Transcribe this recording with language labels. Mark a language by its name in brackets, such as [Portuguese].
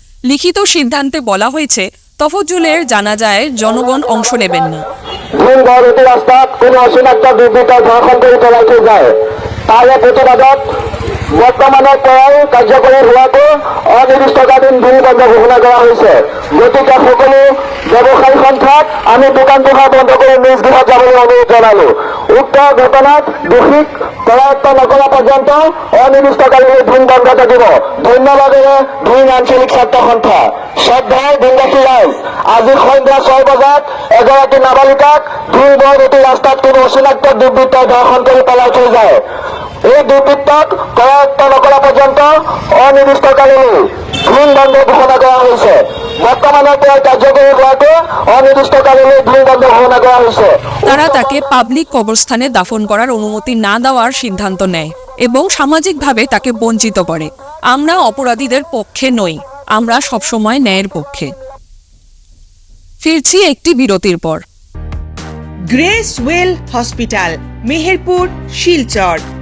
[Bangla] লিখিত সিদ্ধান্তে বলা হয়েছে তফজুলের জানাজায় জনগণ অংশ নেবেন না। [Assamese] বর্তমানে প্রায় কার্যকরী হোৱাটো অনিৰ্দিষ্টকালীন বিল বন্ধ ঘোষণা কৰা হৈছে। গতিকে সকলো ব্যৱসায়ী সন্থাক আমি দোকান পোহাৰ বন্ধ কৰি নিজ গৃহত যাবলৈ অনুৰোধ জনালো। উক্ত ঘটনাত দোষীক কৰায়ত্ব নকৰা পৰ্যন্ত অনিৰ্দিষ্টকালীন ধূম বন্ধ থাকিব। ধন্যবাদেৰে ধূম আঞ্চলিক ছাত্ৰ সন্থা। শ্ৰদ্ধাৰ দিনবাসী ৰাইজ, আজি সন্ধ্যা 6 বজাত এগৰাকী নাবালিকাক ধূম বৰগতি ৰাস্তাত কোনো অচিনাক্ত দুৰ্বৃত্তই ধৰ্ষণ কৰি পেলাই থৈ যায়। এই দুৰ্বৃত্তক কৰায়ত্ব নকৰা পৰ্যন্ত অনিৰ্দিষ্টকালীন ধূম বন্ধ ঘোষণা কৰা হৈছে। বৰ্তমানৰ পৰা কাৰ্যকৰী হোৱাটো অনিৰ্দিষ্টকালীন ধূম বন্ধ ঘোষণা কৰা হৈছে। [Bangla] তারা তাকে পাবলিক কবরস্থানে দাফন করার অনুমতি না দেওয়ার সিদ্ধান্ত নেয় এবং সামাজিকভাবে তাকে বঞ্চিত করে। আমরা অপরাধীদের পক্ষে নই, আমরা সবসময় ন্যায়ের পক্ষে। ফিরছি একটি বিরতির পর। Grace well hospital, Meherpur, Silchar.